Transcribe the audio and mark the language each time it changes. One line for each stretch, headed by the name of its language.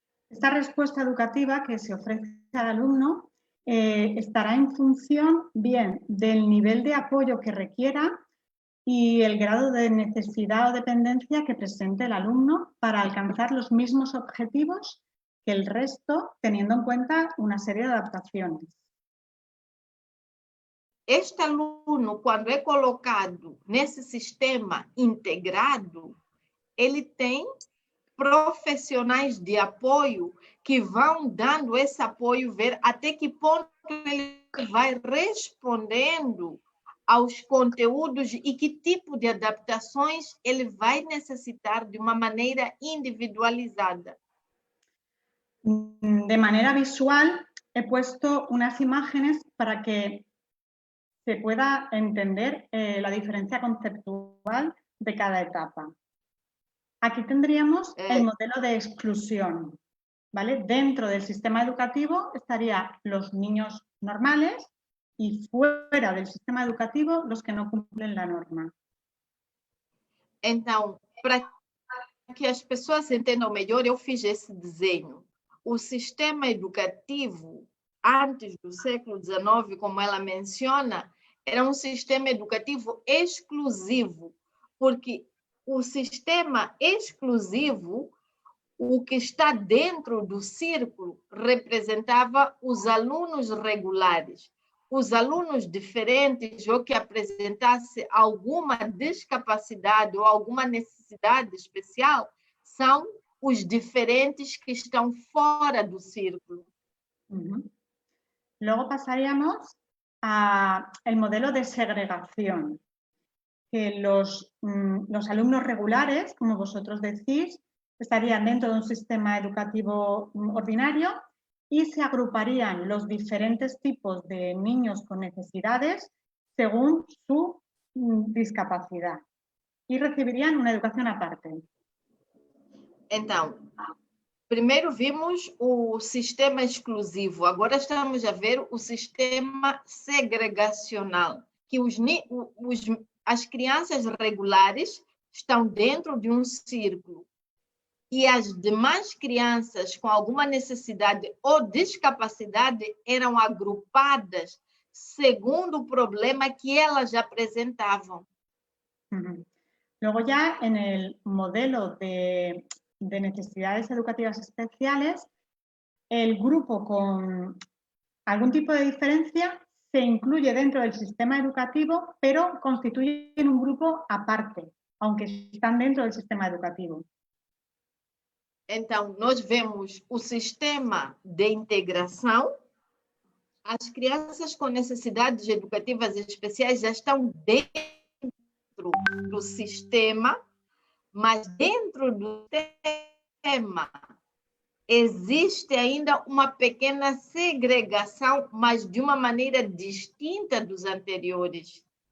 Spanish: Esta respuesta educativa que se ofrece al alumno estará en función bien del nivel de apoyo que requiera y el grado de necesidad o dependencia que presente el alumno para alcanzar los mismos objetivos que el resto, teniendo en cuenta una serie de adaptaciones.
Portuguese: Este aluno, quando é colocado nesse sistema integrado, ele tem profissionais de apoio que vão dando esse apoio, ver até que ponto ele vai respondendo aos conteúdos e que tipo de adaptações ele vai necessitar de uma maneira individualizada.
Spanish: De manera visual, he puesto unas imágenes para que se pueda entender la diferencia conceptual de cada etapa. Aquí tendríamos el modelo de exclusión, ¿vale? Dentro del sistema educativo estarían los niños normales y fuera del sistema educativo los que no cumplen la norma.
Portuguese: Então, para que as pessoas entendam melhor, eu fiz esse desenho. O sistema educativo, antes do século XIX, como ela menciona, era um sistema educativo exclusivo, porque o sistema exclusivo, o que está dentro do círculo, representava os alunos regulares. Os alunos diferentes ou que apresentasse alguma discapacidade ou alguma necessidade especial são os diferentes que estão fora do círculo.
Spanish: Luego pasaríamos al modelo de segregación, que los alumnos regulares, como vosotros decís, estarían dentro de un sistema educativo ordinario y se agruparían los diferentes tipos de niños con necesidades según su discapacidad y recibirían una educación aparte.
Portuguese: Então, primeiro vimos o sistema exclusivo, agora estamos a ver o sistema segregacional, que as crianças regulares estão dentro de um círculo e as demais crianças com alguma necessidade ou discapacidade eram agrupadas segundo o problema que elas apresentavam.
Spanish: Luego ya en el modelo de necesidades educativas especiales, el grupo con algún tipo de diferencia se incluye dentro del sistema educativo, pero constituyen un grupo aparte, aunque están dentro del sistema educativo.
Portuguese: Então, nós vemos o sistema de integração. As crianças com necessidades educativas especiais já estão dentro do sistema, mas dentro do sistema existe ainda uma pequena segregação, mas de uma maneira distinta dos anteriores.